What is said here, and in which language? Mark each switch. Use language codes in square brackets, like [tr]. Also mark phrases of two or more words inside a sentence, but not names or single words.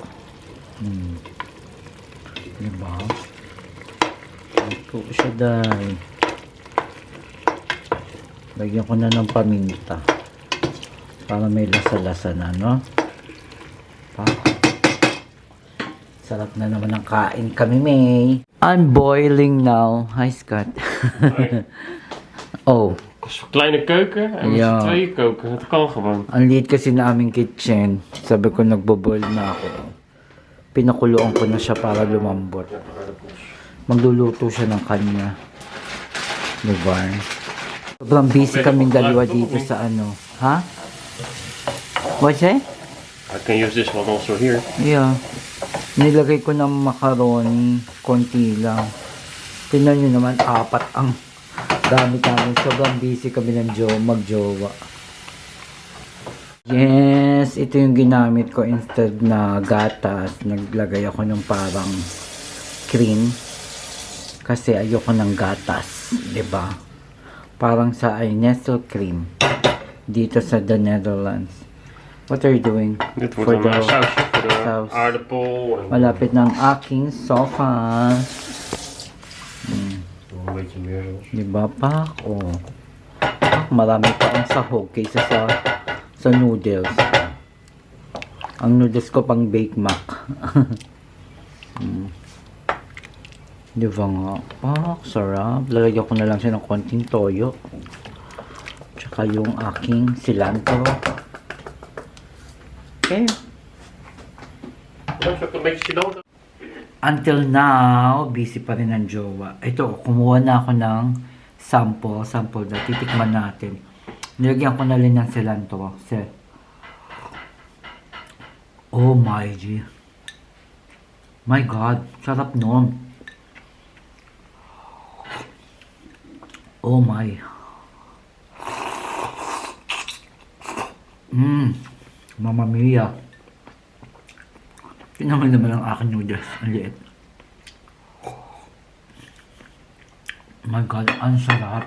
[tl] Diba? Ito siya dahil. Lagyan ko na ng paminta. Para may lasa-lasa na, no? Sarap na naman ang kain kami, May. [en] I'm boiling now. Hi, Scott. Oh. [nl] Kleine keuken en met z'n tweeën koken. Het kan gewoon. [tl] Ang liit kasi na aming kitchen. Sabi ko nagbo-boil na ako. Pinakuluan ko na siya para lumambot. Magluluto siya ng kanya. Diba? Sobrang busy kaming dalawa dito sa ano. Ha? [en] What's that? I can use this one also here. Yeah. [tl] Nilagay ko ng macaroni. Konti lang. Tingnan nyo naman, 4 ang gamit namin. Sobrang busy kami ng magjowa. Yes, ito yung ginamit ko instead na gatas. Naglagay ako ng parang cream. Kasi ayoko ng gatas. 'Di ba? Parang sa Nestle cream. Dito sa the Netherlands. [en] What are you doing? [nl] Dit wordt dan maar sausje voor de saus. aardappel. En [tl] Malapit ng aking sofa. [nl] een beetje meer. [tl] Diba pa? Oh. Marami pa ang sahog kaysa sa noodles. Ang noodles ko pang bake mac. Diba nga? Pak, sarap. Lalagyan ko na lang siya ng konting toyo. Tsaka yung aking cilantro. Okay. [nl] Dat is ook een beetje cilantro. [en] Until now, [tl] busy pa rin ang jowa. Ito, kumuha na ako ng sample na titikman natin. Nilagyan ko na rin ng cilantro. [en] Oh my G. My God, [tl] sarap nun. [en] Oh my. [it] Mamma mia. [tl] Tingnan naman ang aking noodles. Ang liit. [en] My God, [tl] ang sarap.